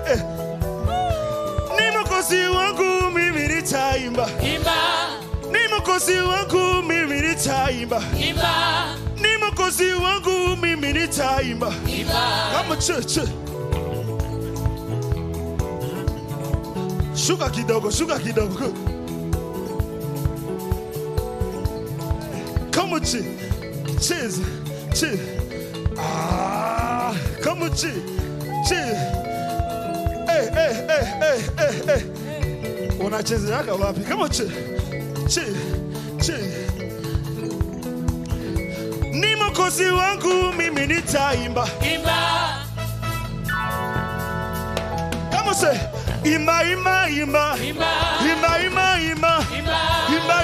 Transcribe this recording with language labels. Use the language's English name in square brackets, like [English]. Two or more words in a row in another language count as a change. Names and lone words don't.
[Swahili] Ni mwokozi wangu mimi nitaimba. Ni mwokozi wangu mimi nitaimba. Ni mwokozi wangu mimi nitaimba. Kama church. Shuka kidogo. [English] Come on, chill. Come on, chill. Hey. [Swahili] Unachezeaka wapi? [English] Come on, chill. [Swahili] Ni mwokozi wangu mimi nitaimba. [English] Come on, say. [Swahili] Imba.